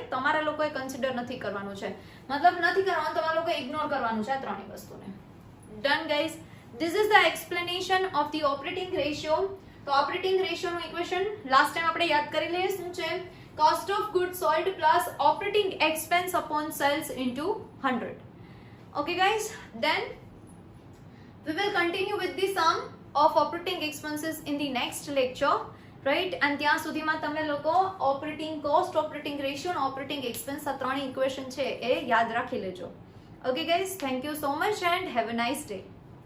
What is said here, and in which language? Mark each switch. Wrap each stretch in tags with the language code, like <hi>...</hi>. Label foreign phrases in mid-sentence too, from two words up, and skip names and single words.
<gu>તમારા લોકોએ કન્સિડર નથી કરવાનું છે, મતલબ નથી કરવાનું, તમારા લોકોએ ઇગ્નોર કરવાનું છે આ ત્રણેય વસ્તુને.</gu> <en>Done guys? This is the explanation of the operating ratio.</en> <gu>તો</gu> <en>operating ratioનું equation last time</en> <gu>આપણે યાદ કરી લઈએ. શું છે?</gu> <en>Cost of good sold plus operating expense upon sales into 100. Okay guys, then we will continue with the sum of operating expenses in the next lecture, right?</en> <gu>And ત્યાં સુધીમાં તમે લોકો</gu> <en>operating cost, operating ratio and operating expense</en> <gu>આ ત્રણ equation છે એ યાદ રાખી લેજો.</gu> <en>Okay guys, thank you so much and have a nice day.</en>